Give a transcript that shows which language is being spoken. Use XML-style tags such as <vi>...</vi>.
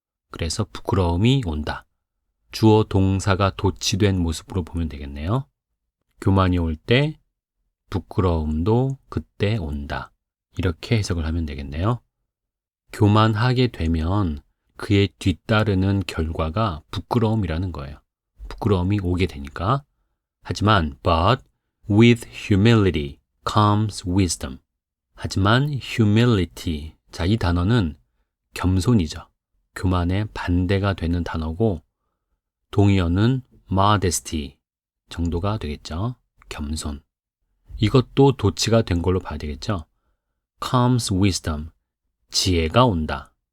<ko>그래서 부끄러움이 온다. 주어 동사가 도치된 모습으로 보면 되겠네요. 교만이 올 때 부끄러움도 그때 온다. 이렇게 해석을 하면 되겠네요. 교만하게 되면 그에 뒤따르는 결과가 부끄러움이라는 거예요. 부끄러움이 오게 되니까. 하지만</ko> <en>but with humility comes wisdom.</en> <ko>하지만 humility, 자, 이 단어는 겸손이죠. 교만의 반대가 되는 단어고 동의어는 modesty 정도가 되겠죠. 겸손. 이것도 도치가 된 걸로 봐야 되겠죠.</ko> <en>comes wisdom,</en> <ko>지혜가 온다.</ko>